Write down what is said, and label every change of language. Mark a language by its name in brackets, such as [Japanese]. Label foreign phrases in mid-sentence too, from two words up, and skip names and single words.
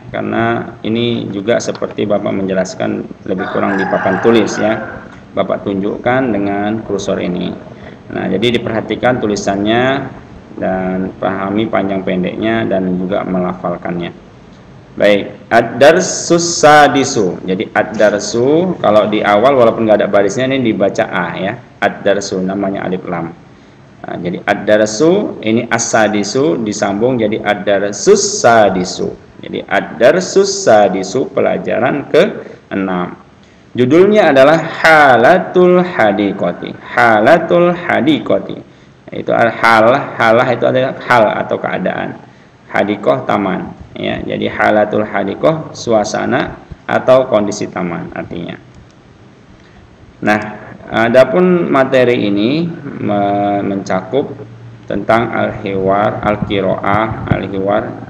[Indonesian] Karena ini juga seperti Bapak menjelaskan lebih kurang di papan tulis ya, Bapak tunjukkan dengan kursor ini. Nah, jadi diperhatikan tulisannya dan pahami panjang pendeknya dan juga melafalkannya. [Arabic] Baik, الدرس السادس. [Indonesian] Jadi ad-darsu kalau di awal walaupun nggak ada barisnya ini dibaca A ya. Ad-darsu namanya alif lam. Nah, jadi ad-darsu ini as-sadisu disambung jadi [Arabic] الدرس السادس. [Indonesian] Jadi [Arabic] الدرس السادس, [Indonesian] pelajaran ke-6. Judulnya adalah [Arabic] حالة الحديقة. حالة الحديقة. [Indonesian] Itu halah itu adalah hal atau keadaan, hadiqah taman ya. Jadi [Arabic] حالة الحديقة, [Indonesian] suasana atau kondisi taman artinya. Nah, adapun materi ini mencakup tentang [Arabic] الحوار، القراءة، الحوار.